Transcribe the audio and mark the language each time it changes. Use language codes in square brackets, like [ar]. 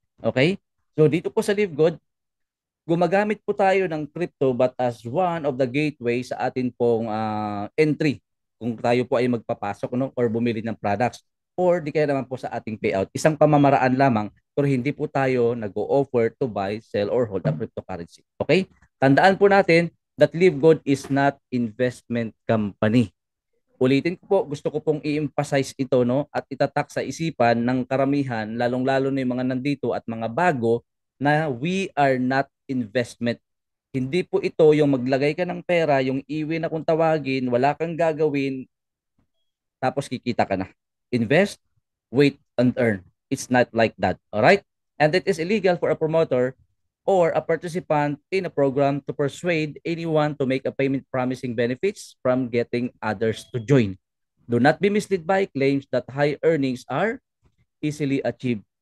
[tl] Okay? So dito po sa LiveGood, gumagamit po tayo ng crypto [en] but as one of the gateway [tl] sa atin pong entry kung tayo po ay magpapasok, no, or bumili ng products, or di kaya naman po sa ating payout. Isang pamamaraan lamang pero hindi po tayo nag-o-offer [en] to buy, sell, or hold a cryptocurrency. [tl] Okay? Tandaan po natin [en] that LiveGood is not investment company. [tl] Ulitin ko po, gusto ko pong i-emphasize ito, no, at itatak sa isipan ng karamihan, lalong-lalo na yung mga nandito at mga bago, na [en] we are not investment. [tl] Hindi po ito yung maglagay ka ng pera, yung iwi na kung tawagin, wala kang gagawin, tapos kikita ka na. [en] Invest, wait, and earn. It's not like that. All right? And it is illegal for a promoter or a participant in a program to persuade anyone to make a payment promising benefits from getting others to join. Do not be misled by claims that high earnings are easily achieved.